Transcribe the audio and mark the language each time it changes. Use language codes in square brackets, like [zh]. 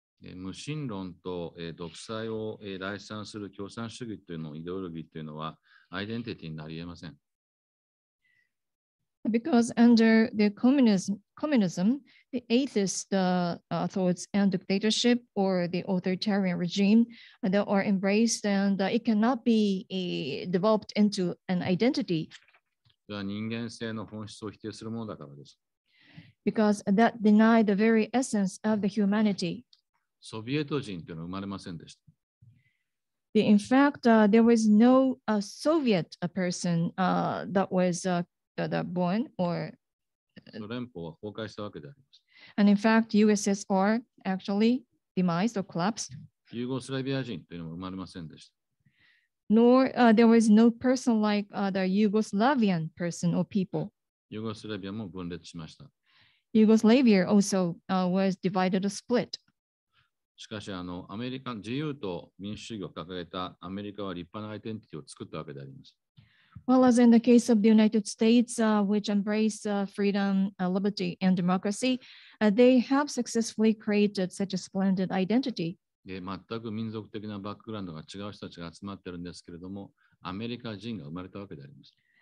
[ja] 無神論と独裁を礼賛する共産主義というのイデオロギーというのはアイデンティティになり得ません。 [en] Because under the communism, the atheist thoughts and dictatorship or the authoritarian regime that are embraced, and it cannot be developed into an identity. [ja] それは人間性の本質を否定するものだからです。 [en] Because that denied the very essence of the humanity. [ja] ソビエト人というのは生まれませんでした。 [en] In fact, there was no Soviet person that was born or [ja] 連邦は崩壊したわけであります。 [en] And in fact, USSR actually demised or collapsed. [ja] ユーゴスラビア人というのも生まれませんでした。 [en] Nor there was no person like the Yugoslavian person or people. [ja] ユーゴスラビアも分裂しました。 [en] Yugoslavia also was divided or split. [ja] しかし、アメリカ自由と民主主義を掲げたアメリカは立派なアイデンティティを作ったわけであります。 [en] Well, as in the case of the United States, which embrace freedom, liberty, and democracy, they have successfully created such a splendid identity. [ja] 全く民族的なバックグラウンドが違う人たちが集まっているんですけれども、アメリカ人が生まれたわけであります。